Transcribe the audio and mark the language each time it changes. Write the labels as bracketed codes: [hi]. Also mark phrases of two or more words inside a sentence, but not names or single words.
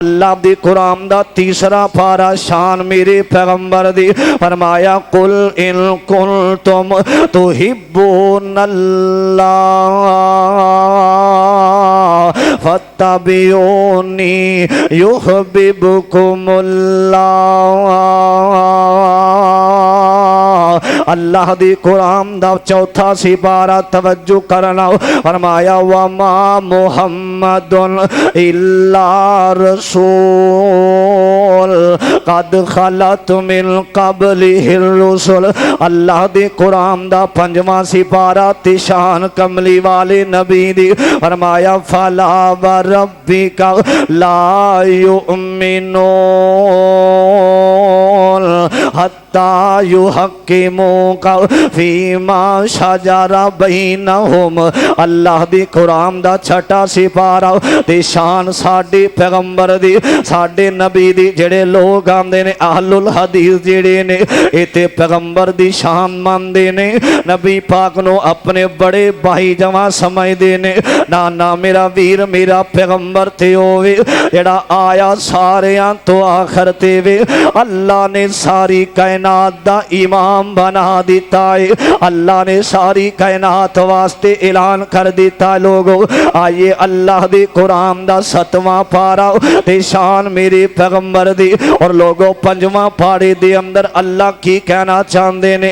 [pa] اللہ دی قرآن دا تیسرا پارا شان میرے پیغمبر دی فرمایا [ar] قل ان کنتم تحبون اللہ فاتبعونی یحببکم اللہ۔ [pa] اللہ دی قرآن دا چوتھا سپارہ توجہ کرنا فرمایا [ar] وما محمد الا رسول قد خلت من قبلہ الرسل۔ [pa] اللہ دی قرآن دا پنجواں سپارہ تشان کملی والے نبی دی فرمایا [ar] فلا وربک لا یؤمنون حتی یحکموک فیما شجر بینہم۔ [pa] اللہ دی قرآن دا چھٹا سپارہ تے شان ساڈے پیغمبر دی ساڈے نبی دی جڑے لوگ آندے نے اہل الحدیث جڑے نے ایتے پیغمبر دی شان ماندے نے، نبی پاک نو اپنے بڑے بھائی جواں سمجھدے نے۔ نانا میرا ویر میرا پیغمبر تے ہوئے جڑا آیا ساریاں تو آخر تے وے، اللہ نے ساری کائنات دا امام بنا دیتا ہے، اللہ نے ساری کائنات واسطے اعلان کر دیتا ہے لوگوں آئیے اللہ دی قرآن دا ستواں پارا تے شان میرے پیغمبر دی اور لوگوں پنجواں پارے دے اندر اللہ کی کہنا چاندے نے۔